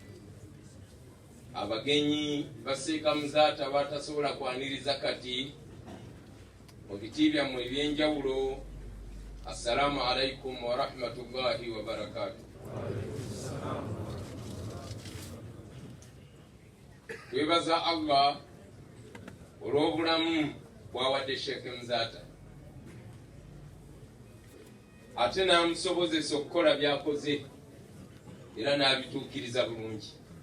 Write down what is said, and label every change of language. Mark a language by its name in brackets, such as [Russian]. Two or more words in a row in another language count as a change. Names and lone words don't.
[Ganda] abagenyi baseeka muzaata batasobola kwaniriza kati mu biti byammwe ebyenjawulo, [Arabic] السلام عليكم ورحمة الله وبركاته. [Ganda] Twebaza Allah olw'obulamu bwawadde Sheikh Muzaata ate n'amusobozesa okukola by'akoze era n'abituukiriza bulungi.